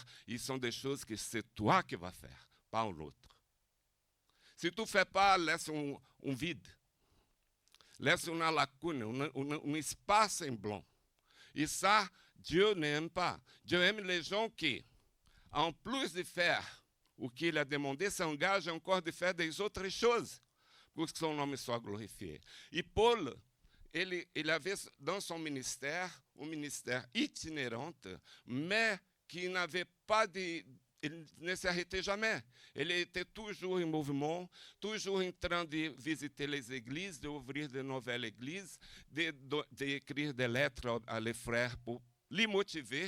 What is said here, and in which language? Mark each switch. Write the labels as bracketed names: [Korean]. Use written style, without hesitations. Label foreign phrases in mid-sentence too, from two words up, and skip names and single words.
[French] Et ce sont des choses que c'est toi qui vas faire, pas l'autre. Si tu ne fais pas, laisse un vide. Laisse une lacune, un espace en blanc. Et ça, Dieu n'aime pas. Dieu aime les gens qui, en plus de faire [Portuguese] o que ele [French] a demandé, s'engage encore de faire des autres choses pour que son nom soit glorifié. Et Paul, il avait dans son ministère, un ministère itinérant, mais qui n'avait pas de... Il ne s'arrêtait jamais. Il était toujours en mouvement, toujours en train de visiter les églises, d'ouvrir de nouvelles églises, d'écrire des lettres à les frères pour les motiver.